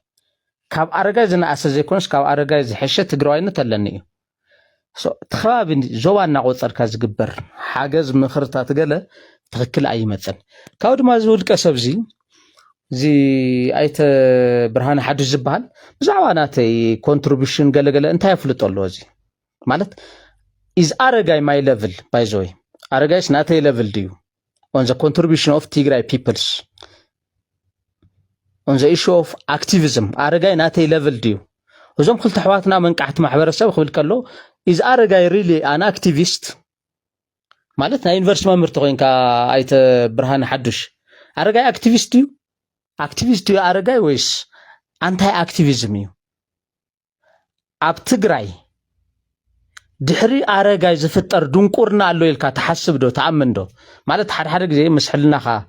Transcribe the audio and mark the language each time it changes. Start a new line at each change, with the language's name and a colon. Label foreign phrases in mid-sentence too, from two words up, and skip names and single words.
Tigrinya: ካብ ኣረጋይ ዝነኣሰ ዘይኮነስ ካብ ኣረጋይ ዝሐሸ ትግራዋይነት ኣለኒ እዩ ተኸባቢ ዞባ እናቆፀርካ ዝግበር ሓገዝ ምኽርታት ገለ ትኽክል ኣይመፅን ካብ ድማ ዝውልቀ ሰብ እዚ ኣይተ ብርሃነ ሓድሽ ዝበሃል ብዛዕባ ናተይ ኮንትሪቢሽን ገለገለ እንታይ ኣፍልጦ ኣሎ እዚ ማለት
English: is ኣረጋይ my level by the way
Tigrinya: ኣረጋይስ ናተይ level ድዩ
English: on the contribution of Tigray peoples on the issue of activism
Tigrinya: ኣረጋይ ናተይ level ድዩ እዞም ክልተ ኣሕዋትና መንቃሕቲ ማሕበረሰብ ክብል ከሎ
English: is ኣረጋይ really an activist
Tigrinya: ማለት ናይ ዩኒቨርሲቲ መምህርቲ ኮይንካ ኣይተ ብርሃነ ሓድሽ ኣረጋይ activist ድዩ ኣረጋይ ወይስ አንታይ activism እዩ ኣብ ትግራይ ድሕሪ ኣረጋይ ዝፍጠር ድንቁርና ኣሎ ኢልካ ተሓስብ ዶ ተኣምን ዶ ማለት ሓደ ግዜ መስሕልናኻ